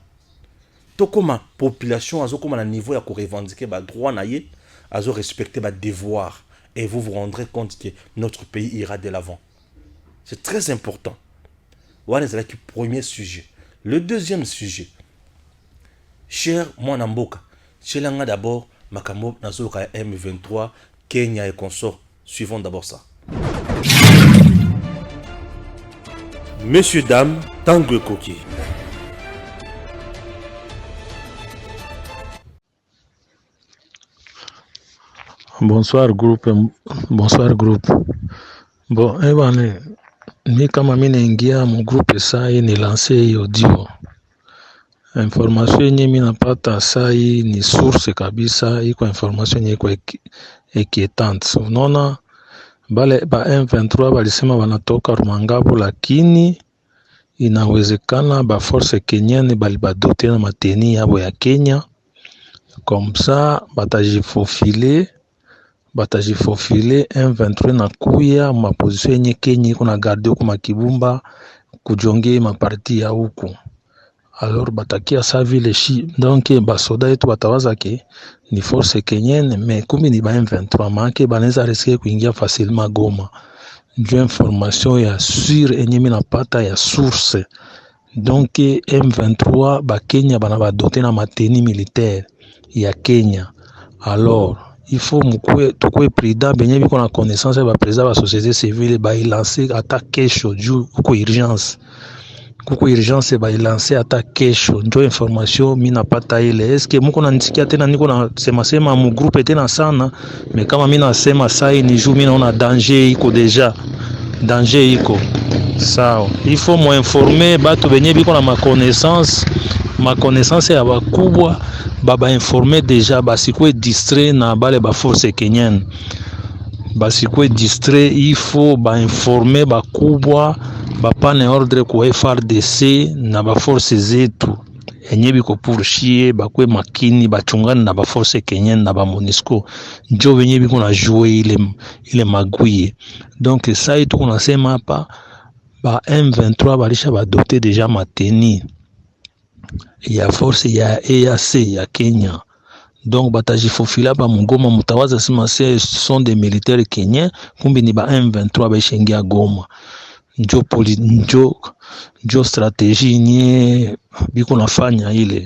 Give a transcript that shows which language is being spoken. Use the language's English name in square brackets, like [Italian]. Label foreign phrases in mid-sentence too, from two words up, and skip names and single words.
[Lingala] To comme population azo comme na niveau ya ko revendiquer ba droit na ye, azo respecter ba devoir [French] et vous vous rendrez compte que notre pays ira de l'avant. C'est très important. Voilà c'est le premier sujet. Le deuxième sujet. [Lingala] Cher mon amboka, chelanga d'abord makambo nazo ka M23 Kenya [French] et consorts. Suivons d'abord ça. Messieurs, dames, Tanguy Koki. Bonsoir groupe. Bonsoir groupe. Bon, [Swahili] bwana, mimi kama mimi naingia mu groupe sai ni lancer audio. Information yenye mimi napata sai ni source kabisa, iko information yenye iko inquietante. Unaona bale ba M23 walisema wanatoka Rumangabo, lakini inawezekana ba force kenyane balibadote na mateni yabo ya Kenya. [French] Comme ça [Swahili] batajifofile M23 na kuya ma position yenye Kenya iko na garder kwa makibumba kujonge maparti ya huku. Alors batakia sa vile shi donc basoda yetu batawaza ke ni force kenyenne mais kumbi ni ba M23 manke banaweza risquer kuingia facilement Goma. Ndio information ya sur enyemi napata ya source. Donc M23 ba Kenya bana ba doter na mateni militaire ya Kenya. [French] Alors il faut [Swahili] tukue prudent benye biko na connaissance ba président ba société civile ba lancer attaque kesho juu kuko urgence ba lancer attaque kesho. Ndio information mimi napata ile. Eske mko nanisikia tena niko na sema mu groupe tena sana, mais kama mimi nasema sai ni juu mimi naona danger iko deja. Danger iko. Sawa. [French] Il faut [Swahili] mo informer batu benye biko na ma connaissance ya bakubwa baba informer deja basikwe distrait na bale ba force kenyenne. Basikwe distrait, [French] il faut [Swahili] ba informer bakubwa bapane ordre ku FRDC na ba force zetu enye biko pour chier bakwe makini bachungana na ba force kenyenne na ba MONUSCO njo benye biko na jouer ile magouille. [French] Donc ça [Swahili] itu kunasema hapa ba M23 balisha ba doter deja mateni ya force ya EAC ya Kenya. Donc batajifofila ba Goma, mutawaza sima [French] ce sont des militaires kenyens, [Swahili] kumbi ni ba M23 baishengia Goma. Njo stratégie nye biko nafanya ile.